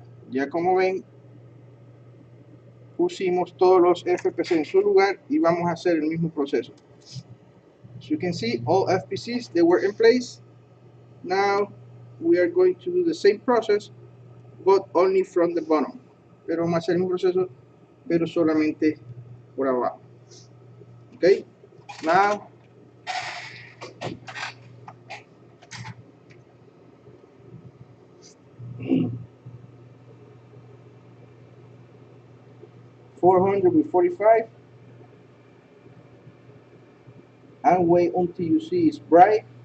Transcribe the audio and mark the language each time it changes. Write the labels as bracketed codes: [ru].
[es] Ya como ven, pusimos todos los FPC en su lugar y vamos a hacer el mismo proceso. [en] As you can see, all FPCs, they were in place. Now we are going to do the same process, but only from the bottom. [es] Pero vamos a hacer el mismo proceso, pero solamente por abajo. [en] Okay? Now, .400 with 45, and wait until you see it's bright.